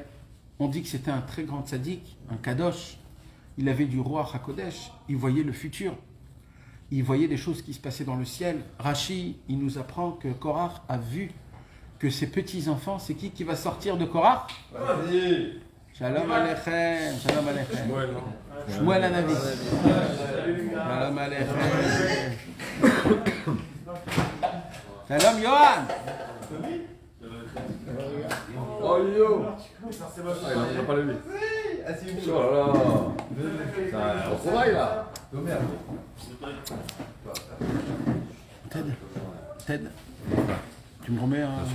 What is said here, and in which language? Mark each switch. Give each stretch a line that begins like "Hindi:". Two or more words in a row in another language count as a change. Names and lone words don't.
French: On dit que c'était un très grand tzaddik, un kadosh. Il avait du roi HaKodesh, il voyait le futur. Il voyait des choses qui se passaient dans le ciel. Rashi, il nous apprend que Korach a vu que ses petits-enfants, c'est qui va sortir de Korach? Vas-y.
Hebrew: שלום עליכם שלום עליכם. שמואל הנביא שלום עליכם. Shalom Yohan. Oh yo!
French: Il n'a pas levé. Oh là là! On travaille là! Ted, tu me remets un...